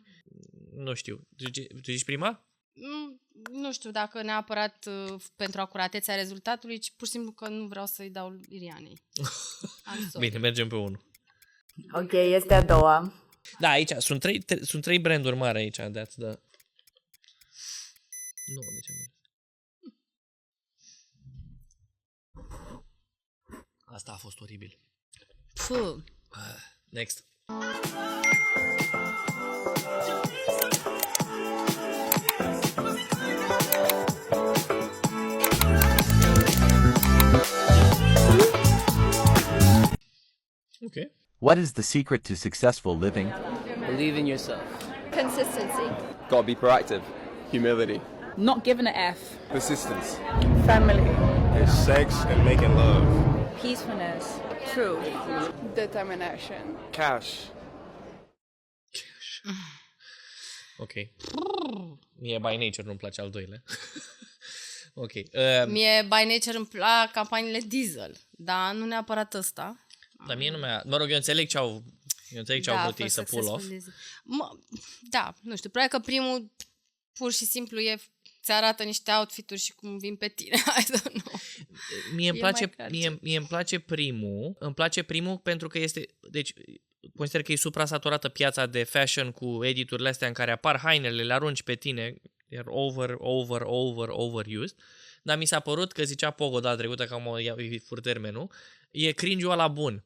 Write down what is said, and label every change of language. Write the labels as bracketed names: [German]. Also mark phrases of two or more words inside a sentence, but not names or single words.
[Romanian] Nu știu, tu zici prima? Nu știu dacă neapărat pentru acuratețea rezultatului, ci pur și simplu că nu vreau să-i dau Rihanei. Bine, mergem pe 1. Ok, este a doua. Da, aici sunt 3 branduri mari aici, [English] that's the... [Romanian] Nu, de ce nu? Asta a fost oribil. Puh. [English] Next. Okay. What is the secret to successful living? Believe in yourself. Consistency. gotta be proactive. Humility. Not giving an F. Persistence. Family. It's sex and making love. Peacefulness. Truth. Determination. Cash. [Romanian] Ok. Mie [English] by nature [Romanian] nu-mi place al doilea. Ok. Mie [English] by nature [Romanian] îmi plac campaniile diesel, dar nu neapărat ăsta. Dar mie nu mi-a... Mă rog, eu înțeleg ce au vrut ei să [English] pull off. [Romanian] Da, nu știu, probabil că primul pur și simplu ți arată niște outfit-uri și cum vin pe tine. [English] I don't know. [Romanian] Mie îmi place primul. Îmi place primul pentru că este... Deci, consider că e supra-saturată piața de fashion cu editurile astea în care apar hainele, le arunci pe tine, iar overused. Dar mi s-a părut că zicea Pogo data trecută, că am fur termenul, e cringe-ul ăla bun.